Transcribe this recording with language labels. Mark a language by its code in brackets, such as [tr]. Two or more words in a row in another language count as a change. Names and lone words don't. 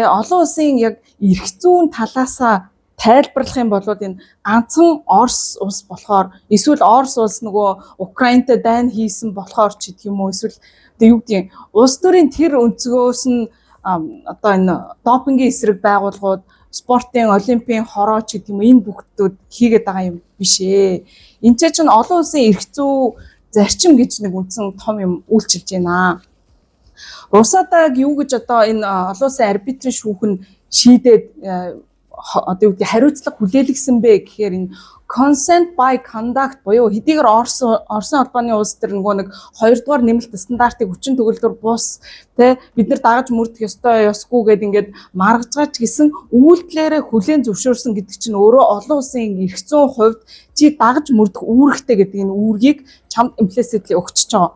[mn] Олон улсын яг эрх зүйн талаасаа тайлбарлах юм бол энэ ганцхан Орос улс болохоор эсвэл Орос улс нөгөө Украинтай дайн хийсэн болохоор ч гэдэг юм уу эсвэл юу гэдэг улс төрийн тэр өнцгөөс нь одоо энэ допингийн эсрэг байгууллагууд спортын олимпийн хороо ч гэдэг юм энэ бүгдүүд хийгээд байгаа юм биш ээ. Энд чинь олон улсын эрх зүй зарчим гэж нэг үндсэн том юм үйлчилж байна. Русадаг юу гэж одоо энэ олон улсын арбитрийн шүүх нь шийдээд одоо юу гэдэг хариуцлага хүлээлгсэн бэ гэхээр энэ [en] consent by conduct [mn] буюу хэдийгээр Оросын холбооны улс төр нөгөө нэг 2 дугаар нэмэлт стандартыг хүчин төгөлдөр бус тэ бид нар дагаж мөрдөх ёстой ёсгүй гэд ингээд маргаж байгаа ч гэсэн үйлдэлээрээ хүлээн зөвшөөрсөн гэдэг чинь өөрөө олон улсын эрх зүйн хувьд чи дагаж мөрдөх үүрэгтэй гэдэг энэ үүргийг чамд implicitly өгчөж байгаа.